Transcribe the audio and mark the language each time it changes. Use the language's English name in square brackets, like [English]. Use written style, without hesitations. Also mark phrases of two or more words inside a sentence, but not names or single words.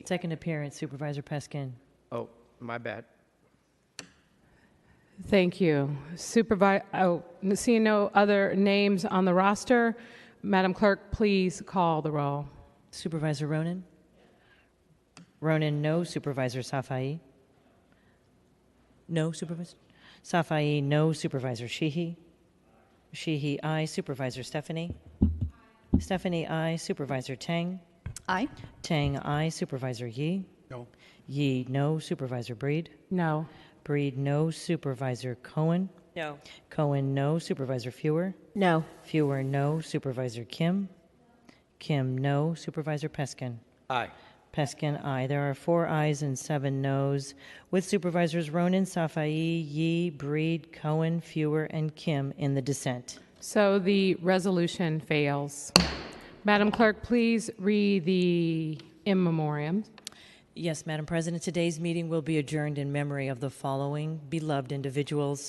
[English] Second appearance, Supervisor Peskin. Oh, my bad. Thank you. Seeing no other names on the roster, Madam Clerk, please call the roll. Supervisor Ronan? Ronan, no. Supervisor Safai? No, Supervisor? Safai, no. Supervisor Sheehy? Sheehy, aye. Supervisor Stephanie? Stephanie, aye. Supervisor Tang? Aye. Tang, aye. Supervisor Yee? No. Yee, no. Supervisor Breed? No. Breed, no. Supervisor Cohen? No. Cohen, no. Supervisor Fuhr? No. Fuhr, no. Supervisor Kim? Kim, no. Supervisor Peskin? Aye. Peskin, aye. There are 4 ayes and 7 noes, with Supervisors Ronan, Safai, Yee, Breed, Cohen, Fuhr, and Kim in the dissent. So the resolution fails. Madam Clerk, please read the in memoriam. Yes, Madam President, today's meeting will be adjourned in memory of the following beloved individuals.